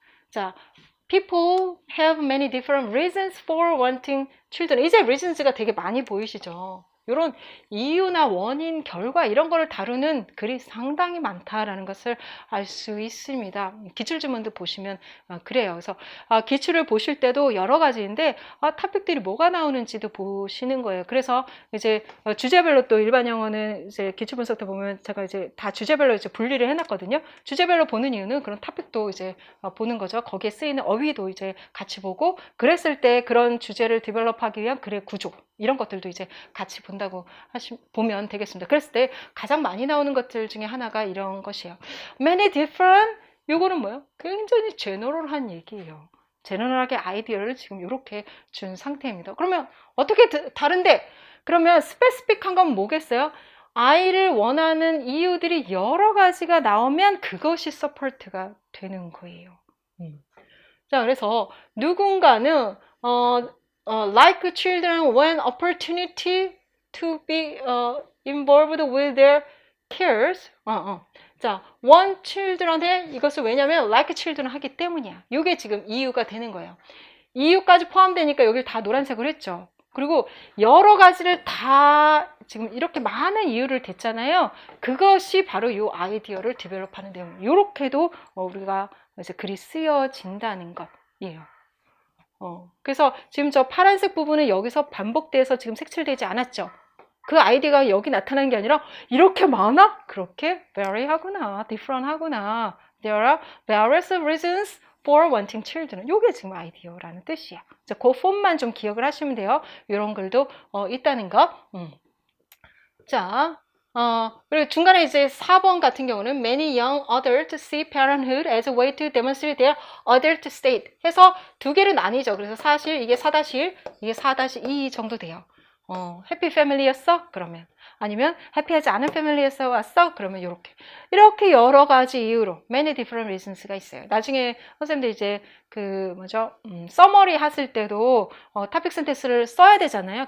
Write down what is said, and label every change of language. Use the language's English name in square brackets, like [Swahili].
[English] 자, people have many different reasons for wanting children. [Korean] 이제 reasons가 되게 많이 보이시죠? 이런 이유나 원인, 결과 이런 거를 다루는 글이 상당히 많다라는 것을 알 수 있습니다. 기출지문도 보시면 그래요. 그래서 기출을 보실 때도 여러 가지인데 토픽들이 뭐가 나오는지도 보시는 거예요. 그래서 이제 주제별로 또 일반 영어는 이제 기출 분석 때 보면 제가 이제 다 주제별로 이제 분리를 해놨거든요. 주제별로 보는 이유는 그런 토픽도 이제 보는 거죠. 거기에 쓰이는 어휘도 이제 같이 보고, 그랬을 때 그런 주제를 디벨롭하기 위한 글의 구조 이런 것들도 이제 같이 본다고 보면 되겠습니다. 그랬을 때 가장 많이 나오는 것들 중에 하나가 이런 것이에요. Many different, 요거는 뭐예요? 굉장히 제너럴한 얘기예요. 제너럴하게 아이디어를 지금 이렇게 준 상태입니다. 그러면 어떻게 다른데? 그러면 스페시픽한 건 뭐겠어요? 아이를 원하는 이유들이 여러 가지가 나오면 그것이 서포트가 되는 거예요. 자, 그래서 누군가는 [English] like children when opportunity to be involved with their cares. [Korean] 자, [English] want children [Korean] 에 이것을 왜냐면 [English] like children [Korean] 하기 때문이야. 이게 지금 이유가 되는 거예요. 이유까지 포함되니까 여기 다 노란색으로 했죠. 그리고 여러 가지를 다 지금 이렇게 많은 이유를 댔잖아요. 그것이 바로 이 아이디어를 디벨롭하는 내용. 이렇게도 우리가 이제 글이 쓰여진다는 것이에요. 그래서 지금 저 파란색 부분은 여기서 반복돼서 지금 색칠되지 않았죠. 그 아이디어가 여기 나타나는 게 아니라 이렇게 많아? 그렇게 vary 하구나, different 하구나. [English] There are various reasons for wanting children. [Korean] 이게 지금 아이디어라는 뜻이야. 그 폼만 좀 기억을 하시면 돼요. 이런 글도 있다는 거. 자, 그리고 중간에 이제 4번 같은 경우는 [English] many young adults see parenthood as a way to demonstrate their adult state [Korean] 해서 두 개를 나뉘죠. 그래서 사실 이게 4-1, 이게 4-2 정도 돼요. 해피 패밀리였어? 그러면. 아니면 해피하지 않은 패밀리에서 왔어? 그러면 이렇게 여러 가지 이유로 [English] many different reasons [Korean] 가 있어요. 나중에 선생님들 이제 서머리 하실 때도 토픽 센텐스를 써야 되잖아요.